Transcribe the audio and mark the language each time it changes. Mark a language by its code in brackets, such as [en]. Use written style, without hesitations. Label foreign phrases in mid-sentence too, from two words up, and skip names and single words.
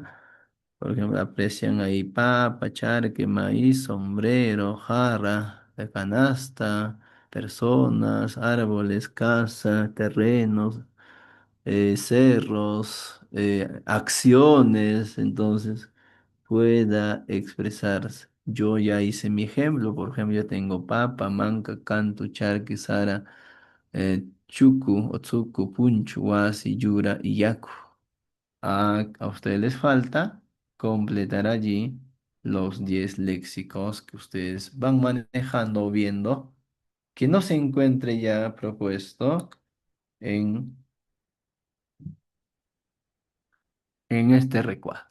[es] Por ejemplo, aprecian ahí papa, charque, maíz, sombrero, jarra, la canasta, personas, árboles, casa, terrenos, cerros, acciones, entonces pueda expresarse. Yo ya hice mi ejemplo, por ejemplo, yo tengo papa, manca, canto, charque, sara, chucu, otsuku, punchu, wasi, yura y yaku. A ustedes les falta completar allí los 10 léxicos que ustedes van manejando o viendo, que no se encuentre ya propuesto en, en este recuadro.